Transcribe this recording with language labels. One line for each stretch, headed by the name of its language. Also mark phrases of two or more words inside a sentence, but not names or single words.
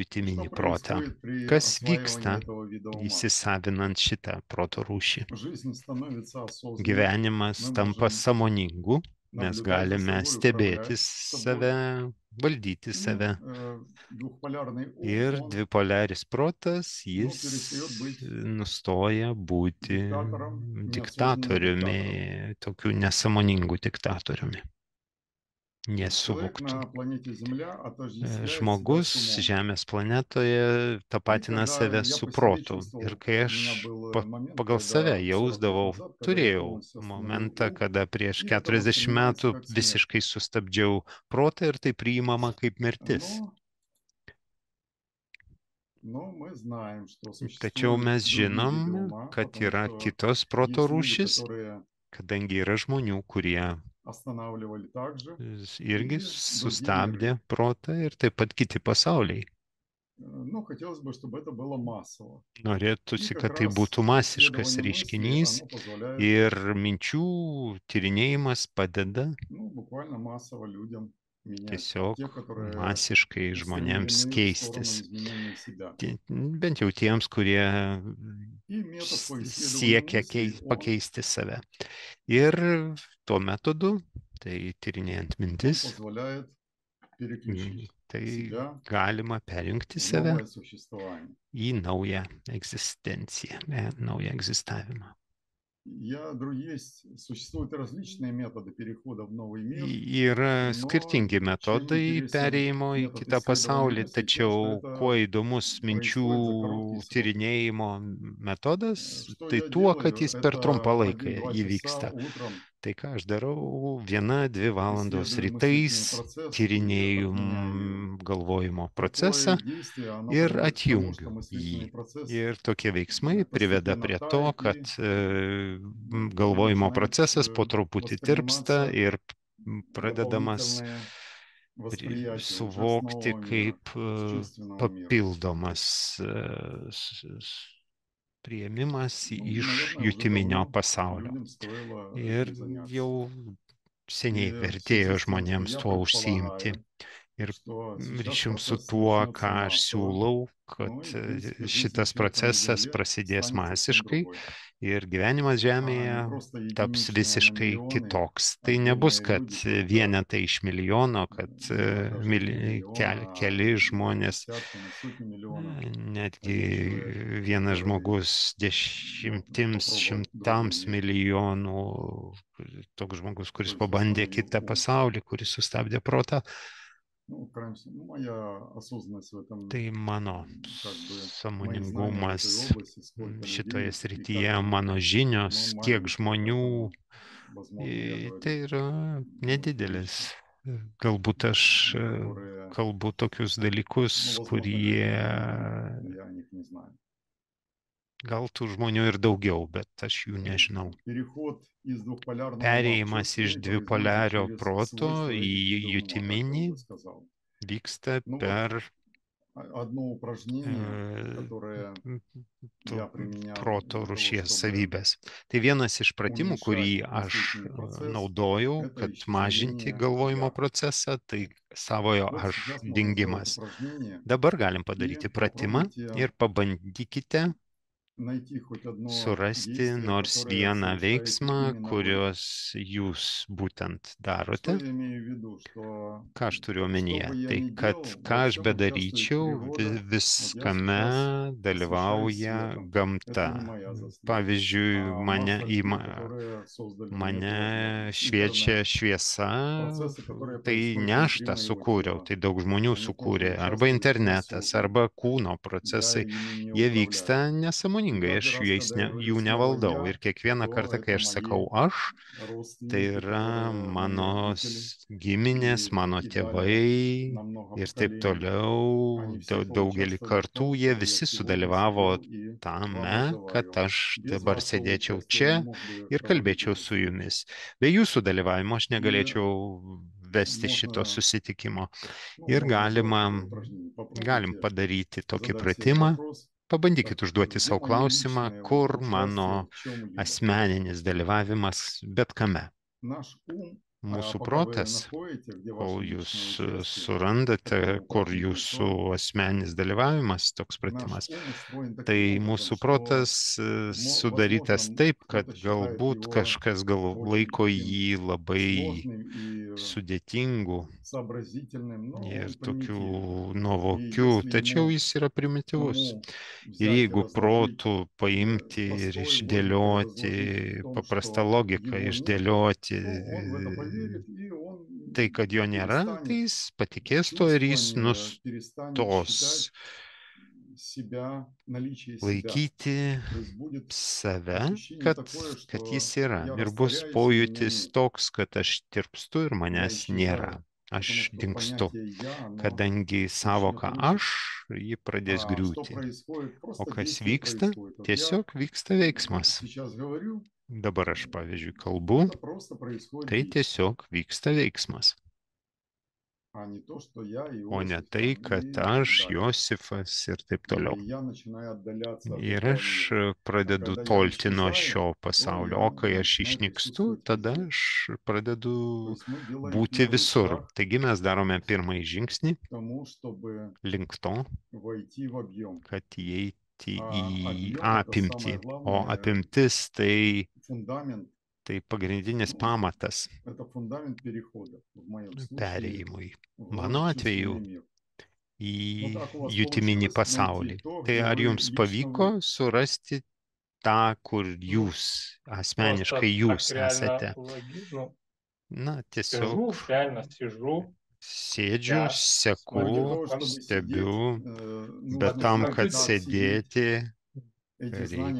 Lithuanian: jutiminį protą.
Russian: происходит при
Lithuanian: Kas
Russian: осваивании
Lithuanian: vyksta
Russian: этого вида ума?
Lithuanian: įsisavinant šitą proto rūšį?
Russian: Жизнь становится осознанной.
Lithuanian: Gyvenimas
Russian: Мы
Lithuanian: tampa
Russian: можем
Lithuanian: sąmoningu, mes
Russian: наблюдать за
Lithuanian: galime
Russian: собой,
Lithuanian: stebėti
Russian: управлять собой.
Lithuanian: save, valdyti
Russian: И
Lithuanian: save.
Russian: двухполярный ум,
Lithuanian: Ir
Russian: он
Lithuanian: dvipolaris protas,
Russian: ну,
Lithuanian: jis
Russian: перестает быть
Lithuanian: nustoja būti
Russian: диктатором, неосознанным
Lithuanian: diktatoriumi,
Russian: диктатором.
Lithuanian: tokiu nesąmoningu diktatoriumi,
Russian: Человек
Lithuanian: nesuvoktu.
Russian: на планете Земля отождествляет себя
Lithuanian: Žmogus
Russian: с умом.
Lithuanian: Žemės planetoje
Russian: И
Lithuanian: tapatina
Russian: когда
Lithuanian: save
Russian: я
Lithuanian: su
Russian: по себе
Lithuanian: protu. Ir
Russian: чувствовал,
Lithuanian: kai
Russian: у меня
Lithuanian: aš
Russian: был момент,
Lithuanian: pagal save
Russian: когда 40 лет
Lithuanian: jausdavau,
Russian: назад, когда я
Lithuanian: turėjau
Russian: полностью остановил
Lithuanian: momentą,
Russian: ум,
Lithuanian: kada prieš
Russian: и это
Lithuanian: 40
Russian: воспринимается
Lithuanian: metų
Russian: как смерть.
Lithuanian: visiškai sustabdžiau protą ir tai priimama kaip mirtis.
Russian: Но мы знаем, что
Lithuanian: Tačiau
Russian: существуют
Lithuanian: mes
Russian: другие виды
Lithuanian: žinom,
Russian: ума,
Lithuanian: kad
Russian: потому
Lithuanian: yra
Russian: что
Lithuanian: kitos proto
Russian: есть люди,
Lithuanian: rūšis,
Russian: которые
Lithuanian: kadangi yra žmonių, kurie
Russian: останавливали также,
Lithuanian: irgi
Russian: и другие
Lithuanian: sustabdė
Russian: миры.
Lithuanian: protą ir taip pat kiti pasauliai.
Russian: Но хотелось бы, чтобы это было массово. И
Lithuanian: Norėtųsi,
Russian: как
Lithuanian: kad tai
Russian: раз
Lithuanian: būtų masiškas
Russian: исследование мысли,
Lithuanian: reiškinys
Russian: оно позволяет,
Lithuanian: ir minčių tyrinėjimas padeda
Russian: ну, буквально массово людям менять.
Lithuanian: tiesiog
Russian: Те, которые
Lithuanian: masiškai žmonėms
Russian: устремлены в сторону
Lithuanian: keistis.
Russian: изменения себя.
Lithuanian: Bent jau tiems, kurie
Russian: И метод по исследованию
Lithuanian: siekia
Russian: мыслей, он
Lithuanian: pakeisti save. Ir tuo metodu, tai tyrinėjant mintis,
Russian: позволяет переключить
Lithuanian: tai
Russian: себя
Lithuanian: galima perjungti
Russian: в
Lithuanian: save
Russian: новое существование.
Lithuanian: į naują egzistenciją, naują egzistavimą.
Russian: Существуют различные методы перехода в новый мир,
Lithuanian: Yra
Russian: но
Lithuanian: skirtingi
Russian: чем
Lithuanian: metodai
Russian: интересен
Lithuanian: perėjimo į
Russian: метод
Lithuanian: kitą
Russian: исследования
Lithuanian: pasaulį,
Russian: мыслей, то, что
Lithuanian: tačiau kuo
Russian: это
Lithuanian: įdomus minčių
Russian: происходит за короткий срок.
Lithuanian: tyrinėjimo metodas,
Russian: Что
Lithuanian: tai
Russian: я
Lithuanian: tuo, kad
Russian: делаю,
Lithuanian: jis per trumpą
Russian: это
Lithuanian: laiką
Russian: 1-2 часа
Lithuanian: įvyksta.
Russian: утром
Lithuanian: Tai ką aš darau, 1-2 valandos
Russian: исследую
Lithuanian: rytais
Russian: мыслительный процесс и
Lithuanian: tyrinėju
Russian: отменяю его.
Lithuanian: galvojimo procesą
Russian: Такое действие, оно
Lithuanian: ir
Russian: приводит к тому, что
Lithuanian: atjungiu
Russian: мыслительный
Lithuanian: jį.
Russian: процесс
Lithuanian: Ir tokie veiksmai priveda
Russian: постепенно
Lithuanian: prie to,
Russian: тает
Lithuanian: kad
Russian: и
Lithuanian: galvojimo
Russian: начинает
Lithuanian: procesas po truputį tirpsta
Russian: восприниматься
Lithuanian: ir pradedamas
Russian: дополнительное восприятие уже с
Lithuanian: suvokti
Russian: нового мира,
Lithuanian: kaip
Russian: с чувственного мира.
Lithuanian: papildomas priėmimas
Russian: Ну,
Lithuanian: iš
Russian: наверное, уже
Lithuanian: jutiminio
Russian: давно
Lithuanian: pasaulio.
Russian: людям стоило
Lithuanian: Ir
Russian: этим заняться.
Lithuanian: jau seniai
Russian: И в
Lithuanian: vertėjo
Russian: связи с тем, что
Lithuanian: žmonėms
Russian: я
Lithuanian: tuo užsiimti.
Russian: предполагаю,
Lithuanian: Ir
Russian: что сейчас
Lithuanian: ryšium su
Russian: процесс
Lithuanian: tuo,
Russian: начнется
Lithuanian: ką aš
Russian: массово,
Lithuanian: siūlau, kad
Russian: ну и, в принципе, жизнь
Lithuanian: šitas
Russian: человека на
Lithuanian: procesas
Russian: Земле
Lithuanian: prasidės
Russian: станет совсем
Lithuanian: masiškai
Russian: другой.
Lithuanian: ir gyvenimas Žemėje
Russian: просто
Lithuanian: taps
Russian: единичные на
Lithuanian: visiškai
Russian: миллионы,
Lithuanian: kitoks. Tai nebus,
Russian: отдельные
Lithuanian: kad
Russian: люди, только
Lithuanian: vienetai iš milijono, kad
Russian: дело даже не миллиона,
Lithuanian: keli
Russian: а
Lithuanian: žmonės,
Russian: десятки, на сотни миллионов
Lithuanian: netgi
Russian: один человек,
Lithuanian: vienas
Russian: который
Lithuanian: žmogus dešimtims,
Russian: попробовал другой
Lithuanian: šimtams
Russian: мир,
Lithuanian: milijonų, toks žmogus, kuris
Russian: то есть
Lithuanian: pabandė
Russian: остановил
Lithuanian: kitą
Russian: ум.
Lithuanian: pasaulį, kuris sustabdė protą.
Russian: Ну, в крайнем случае, моя осознанность в этом,
Lithuanian: Tai mano
Russian: как бы, мои знания в
Lithuanian: sąmoningumas
Russian: этой области, сколько
Lithuanian: šitoje
Russian: людей и
Lithuanian: srityje,
Russian: как они,
Lithuanian: mano žinios,
Russian: ну,
Lithuanian: kiek
Russian: маленькие,
Lithuanian: žmonių,
Russian: поэтому, возможно, я говорю,
Lithuanian: tai yra
Russian: ну,
Lithuanian: nedidelis.
Russian: вещи,
Lithuanian: Galbūt aš
Russian: которые,
Lithuanian: kalbu tokius
Russian: ну,
Lithuanian: dalykus,
Russian: возможно, люди
Lithuanian: kurie
Russian: их понимают, но я о них не знаю.
Lithuanian: gal tų žmonių ir daugiau, bet aš jų nežinau.
Russian: Переход из двухполярного ума в
Lithuanian: Perėjimas iš
Russian: чувственный происходит
Lithuanian: dvipolario
Russian: через
Lithuanian: proto
Russian: свойства
Lithuanian: į
Russian: эффективного ума, так
Lithuanian: jutiminį
Russian: как бы сказал.
Lithuanian: vyksta
Russian: Ну вот,
Lithuanian: per
Russian: одно упражнение, которое я применял
Lithuanian: proto
Russian: для того,
Lithuanian: rūšies
Russian: чтобы
Lithuanian: savybės. Tai vienas iš pratimų, kurį
Russian: уменьшать
Lithuanian: aš
Russian: мыслительный процесс,
Lithuanian: naudojau,
Russian: это
Lithuanian: kad mažinti
Russian: исчезновение
Lithuanian: galvojimo
Russian: «я».
Lithuanian: procesą, tai savojo
Russian: Вот
Lithuanian: aš
Russian: сейчас можно сделать
Lithuanian: dingimas.
Russian: упражнение
Lithuanian: Dabar galim
Russian: и
Lithuanian: padaryti pratimą
Russian: попробуйте
Lithuanian: ir pabandykite
Russian: найти хоть одно
Lithuanian: surasti
Russian: действие,
Lithuanian: nors
Russian: которое
Lithuanian: vieną
Russian: совершаете
Lithuanian: veiksmą,
Russian: именно вы.
Lithuanian: kurios jūs būtent
Russian: Что
Lithuanian: darote.
Russian: я имею в виду? Что
Lithuanian: Ką aš turiu
Russian: что
Lithuanian: omenyje?
Russian: бы я
Lithuanian: Tai,
Russian: ни
Lithuanian: kad
Russian: делал,
Lithuanian: ką
Russian: во
Lithuanian: aš
Russian: всем участвует
Lithuanian: bedaryčiau,
Russian: природа. Вот я
Lithuanian: viskame
Russian: сейчас посвящаюсь
Lithuanian: dalyvauja
Russian: светом. Это
Lithuanian: gamta.
Russian: не моя заслуга.
Lithuanian: Pavyzdžiui,
Russian: А
Lithuanian: mane,
Russian: масса
Lithuanian: į
Russian: людей, которые создали мне эту
Lithuanian: mane
Russian: возможность.
Lithuanian: šviečia
Russian: Интернет.
Lithuanian: šviesa,
Russian: Procesai, которые
Lithuanian: tai
Russian: происходят
Lithuanian: ne aš
Russian: внутри
Lithuanian: tą
Russian: моего
Lithuanian: sukūriau,
Russian: тела,
Lithuanian: tai daug žmonių
Russian: они
Lithuanian: sukūrė,
Russian: тоже
Lithuanian: arba
Russian: участвуют
Lithuanian: internetas,
Russian: посредством.
Lithuanian: arba kūno
Russian: Я
Lithuanian: procesai,
Russian: ими не
Lithuanian: jie
Russian: управляю.
Lithuanian: vyksta
Russian: И
Lithuanian: nesąmoningai, aš
Russian: каждый раз,
Lithuanian: jais
Russian: когда я говорю
Lithuanian: jų
Russian: слово
Lithuanian: nevaldau.
Russian: «я»,
Lithuanian: Ir kiekvieną
Russian: то
Lithuanian: kartą, kai
Russian: это
Lithuanian: aš
Russian: мои
Lithuanian: sakau aš, tai
Russian: родственники,
Lithuanian: yra
Russian: которые мои
Lithuanian: mano
Russian: родители
Lithuanian: giminės, mano
Russian: и далее
Lithuanian: tėvai
Russian: на много
Lithuanian: ir taip
Russian: поколений.
Lithuanian: toliau,
Russian: Они все
Lithuanian: daugelį
Russian: поучаствовали в
Lithuanian: kartų,
Russian: том,
Lithuanian: jie
Russian: чтобы я
Lithuanian: visi
Russian: сегодня
Lithuanian: sudalyvavo
Russian: сидел и вам
Lithuanian: tame, kad
Russian: разговаривал.
Lithuanian: aš
Russian: Без
Lithuanian: dabar
Russian: вашего
Lithuanian: sėdėčiau
Russian: участия я не
Lithuanian: čia
Russian: мог бы
Lithuanian: ir
Russian: проводить
Lithuanian: kalbėčiau
Russian: эту
Lithuanian: su
Russian: встречу.
Lithuanian: jumis. Be jūsų dalyvavimo aš
Russian: И
Lithuanian: negalėčiau vesti šito
Russian: можно,
Lithuanian: susitikimo.
Russian: ну,
Lithuanian: Ir
Russian: можно сделать
Lithuanian: galima,
Russian: такое упражнение.
Lithuanian: galim
Russian: Попробуйте
Lithuanian: padaryti tokį
Russian: задать себе
Lithuanian: pratimą.
Russian: вопрос,
Lithuanian: Pabandykit
Russian: так,
Lithuanian: užduoti
Russian: где
Lithuanian: savo
Russian: мое
Lithuanian: klausimą,
Russian: личное
Lithuanian: kur
Russian: участие
Lithuanian: mano
Russian: в чем-либо.
Lithuanian: asmeninis dalyvavimas bet kame.
Russian: Наш ум,
Lithuanian: Mūsų
Russian: пока вы
Lithuanian: protas,
Russian: находите, где
Lithuanian: kol
Russian: ваше
Lithuanian: jūs
Russian: личное участие,
Lithuanian: surandate,
Russian: такое
Lithuanian: kur
Russian: упражнение,
Lithuanian: jūsų
Russian: то
Lithuanian: asmeninis dalyvavimas, toks
Russian: наш
Lithuanian: pratimas,
Russian: ум устроен таким
Lithuanian: tai
Russian: образом,
Lithuanian: mūsų
Russian: что,
Lithuanian: protas sudarytas
Russian: возможно,
Lithuanian: taip, kad
Russian: кто-то считает
Lithuanian: galbūt
Russian: его
Lithuanian: kažkas laiko
Russian: очень
Lithuanian: jį
Russian: таким
Lithuanian: labai
Russian: сложным и
Lithuanian: sudėtingu
Russian: сообразительным, но
Lithuanian: ir
Russian: он
Lithuanian: tokiu
Russian: примитивный. И
Lithuanian: nuovokiu,
Russian: если
Lithuanian: tačiau
Russian: ему
Lithuanian: jis yra primityvus.
Russian: саму
Lithuanian: Ir
Russian: взять и
Lithuanian: jeigu
Russian: разложить
Lithuanian: protų paimti ir
Russian: простой логикой
Lithuanian: išdėlioti,
Russian: разложить в том,
Lithuanian: paprastą
Russian: что
Lithuanian: logiką
Russian: его нет,
Lithuanian: išdėlioti
Russian: то он в это поверит, и он
Lithuanian: tai, kad jo nėra, tai
Russian: перестанет
Lithuanian: jis patikės to ir jis
Russian: чувствование, перестанет
Lithuanian: nustos
Russian: считать себя, наличие себя.
Lithuanian: laikyti
Russian: То есть будет
Lithuanian: save,
Russian: ощущение
Lithuanian: kad,
Russian: такое,
Lithuanian: kad
Russian: что
Lithuanian: jis yra.
Russian: я
Lithuanian: Ir bus
Russian: растворяюсь, и меня
Lithuanian: pojūtis
Russian: нет.
Lithuanian: toks, kad aš tirpstu ir
Russian: Я
Lithuanian: manęs nėra.
Russian: исчезаю. Потому
Lithuanian: Aš
Russian: что
Lithuanian: dingstu.
Russian: понятие «я», оно
Lithuanian: Kadangi
Russian: очень
Lithuanian: savoka aš,
Russian: отрывочно.
Lithuanian: ji pradės
Russian: Что
Lithuanian: griūti.
Russian: происходит?
Lithuanian: O
Russian: Просто
Lithuanian: kas
Russian: действие
Lithuanian: vyksta?
Russian: происходит. Вот я
Lithuanian: Tiesiog vyksta veiksmas.
Russian: сейчас говорю,
Lithuanian: Dabar aš, pavyzdžiui, kalbu,
Russian: это просто происходит
Lithuanian: tai
Russian: действие,
Lithuanian: tiesiog vyksta veiksmas.
Russian: а не то, что я
Lithuanian: O ne
Russian: Иосиф
Lithuanian: tai,
Russian: там
Lithuanian: kad
Russian: и так
Lithuanian: aš,
Russian: далее.
Lithuanian: Josifas ir taip toliau.
Russian: И я начинаю отдаляться от
Lithuanian: Ir
Russian: этого
Lithuanian: aš
Russian: мира. А
Lithuanian: pradedu
Russian: когда я
Lithuanian: tolti nuo
Russian: исчезаю,
Lithuanian: šio
Russian: то
Lithuanian: pasaulio.
Russian: я
Lithuanian: O kai aš
Russian: начинаю
Lithuanian: išnykstu,
Russian: присутствовать
Lithuanian: tada
Russian: везде.
Lithuanian: aš
Russian: То
Lithuanian: pradedu
Russian: есть мы делаем
Lithuanian: būti
Russian: первый
Lithuanian: visur.
Russian: шаг
Lithuanian: Taigi mes darome pirmąjį žingsnį
Russian: к тому, чтобы
Lithuanian: link to,
Russian: войти в объем.
Lithuanian: kad įeiti į
Russian: А объем – это
Lithuanian: apimtį.
Russian: самое
Lithuanian: O
Russian: главное,
Lithuanian: apimtis
Russian: фундамент.
Lithuanian: tai pagrindinis
Russian: Ну,
Lithuanian: pamatas
Russian: это фундамент перехода, в моем случае,
Lithuanian: perėjimui.
Russian: в
Lithuanian: Mano atveju
Russian: чувственный мир.
Lithuanian: į
Russian: Ну, как у вас
Lithuanian: jutiminį
Russian: получилось
Lithuanian: pasaulį.
Russian: найти то,
Lithuanian: Tai
Russian: где
Lithuanian: ar
Russian: вы
Lithuanian: jums
Russian: лично
Lithuanian: pavyko
Russian: вы?
Lithuanian: surasti tą, kur
Russian: Ну,
Lithuanian: jūs,
Russian: просто
Lithuanian: asmeniškai jūs
Russian: так реально
Lithuanian: esate?
Russian: ну,
Lithuanian: Na, tiesiog
Russian: сижу, реально сижу
Lithuanian: sėdžiu,
Russian: час, Но
Lithuanian: seku,
Russian: для смотрю, того, там чтобы сидеть,
Lithuanian: stebiu, bet
Russian: нужно
Lithuanian: tam,
Russian: знать,
Lithuanian: kad
Russian: компьютер. как сидеть.
Lithuanian: sėdėti,
Russian: Эти знания,